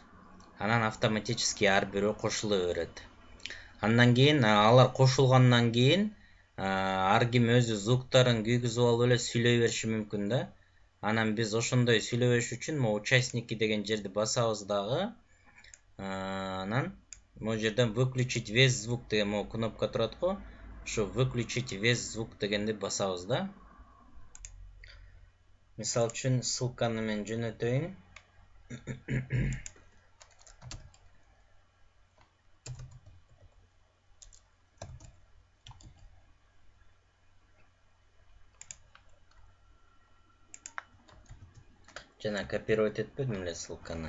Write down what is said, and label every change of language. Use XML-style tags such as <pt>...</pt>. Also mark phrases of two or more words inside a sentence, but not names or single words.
<ky>Анан автоматически ар бирөө кошула берет. Андан кийин алар кошулгандан кийин ар ким өзү звуктарын күйгүзүп алып эле сүйлөй бериши мүмкүн да. Анан биз ошондой сүйлөбөш үчүн</ky> <ru>могу участники</ru> <ky>деген жерди басабыз дагы. Анан могу жерден</ky> <ru>выключить весь звук</ru> <ky>деген могу кнопка турат го. Ошо</ky> <ru>выключить весь звук</ru> <ky>дегенди басабыз да. Мисал үчүн ссылканы мен жөнөтөйүн. Жана копировать этпедим эле ссылканы.</ky>